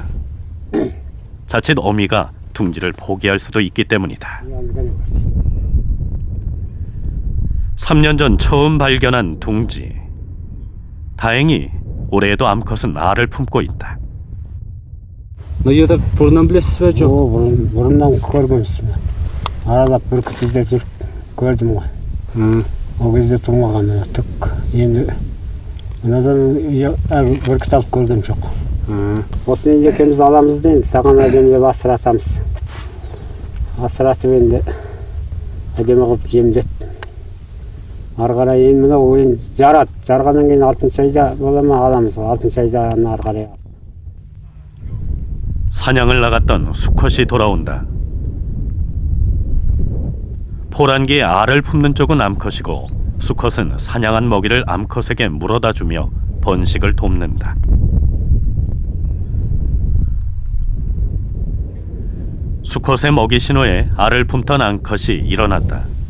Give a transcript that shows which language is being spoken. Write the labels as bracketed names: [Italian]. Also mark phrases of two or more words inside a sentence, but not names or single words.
[Korean] 자칫 어미가 둥지를 포기할 수도 있기 때문이다. 3년 전 처음 발견한 둥지. 다행히 올해에도 암컷은 알을 품고 있다. [Kazakh] Но 얘도 бұрыннан білесіз бе жоқ? бұрыннан көргенсің. Аралап бүркіт іздеп жүріп көрдім ғой. Ол кезде тумаған түк. Енді мынадан бүркіт алып көрген жоқ. Осыны енді екеуміз аламыз да, енді саған әдемі асыратамыз. Асыратып енді әдемі қылып жемдет. Ары қарай енді мына ойын жарғаннан кейін алтыншы айда бола ма аламыз. алтыншы айда ары қарай. [Korean] 사냥을 나갔던 수컷이 돌아온다. 포란기에 알을 품는 쪽은 암컷이고 수컷은 사냥한 먹이를 암컷에게 물어다 주며 번식을 돕는다. 수컷의 먹이 신호에 알을 품던 암컷이 일어났다.